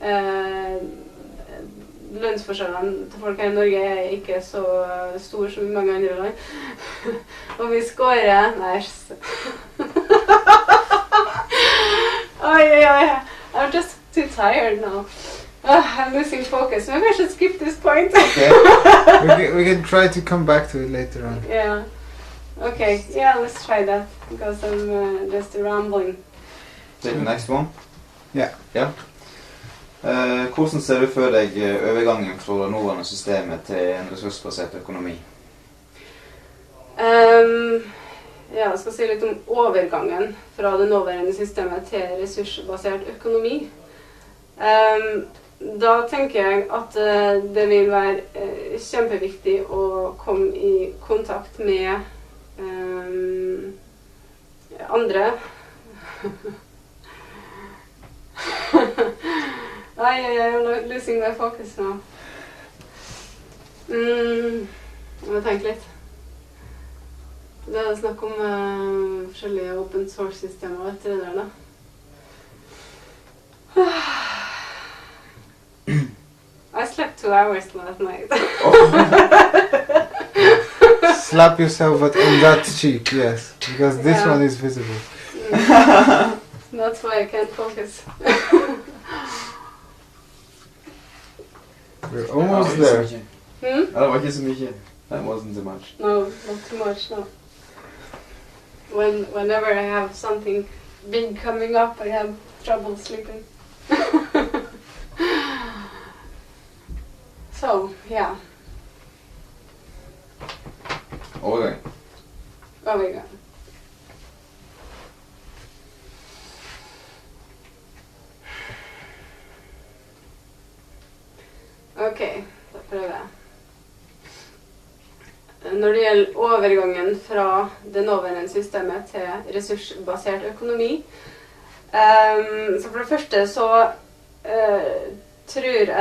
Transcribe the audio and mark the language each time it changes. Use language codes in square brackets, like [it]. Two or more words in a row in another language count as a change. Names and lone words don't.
[no] Lønnsforskjellene til folk her i Norge er ikke så store som i mange andre land. Og vi skårer... Nei, [en] I'm just too tired now. I'm losing focus. Maybe I should skip this point. Okay. we can try to come back to it later on. Yeah. Okay. Yeah, let's try that because I'm just rambling. Take the next one. Yeah. [no] Ja. Hvordan ser du for deg overgangen fra det nåværende systemet til en ressursbasert økonomi? Ja, jeg skal si litt om overgangen fra det nåværende systemet til ressursbasert økonomi. Da tenker jeg at det vil være kjempeviktig å komme i kontakt med andre. [en] I'm losing my focus now. [no] Jeg må tenke litt. Det er snakk om forskjellige [en] open source- [no] systemer og etter det der da. [en] I slept 2 hours last night. Slap yourself on that cheek, yes, because this one is visible. That's why I can't focus. We're almost there. Hmm? [no] Ja, det var ikke så mye. [en] That wasn't so much. No, not too much, no. Whenever I have something big coming up, I have trouble sleeping. So, yeah. [no] Overgang. Overgang. Ok, da prøver jeg. Når det gjelder overgangen fra det nåværende systemet til ressursbasert økonomi, så for det første så tror jeg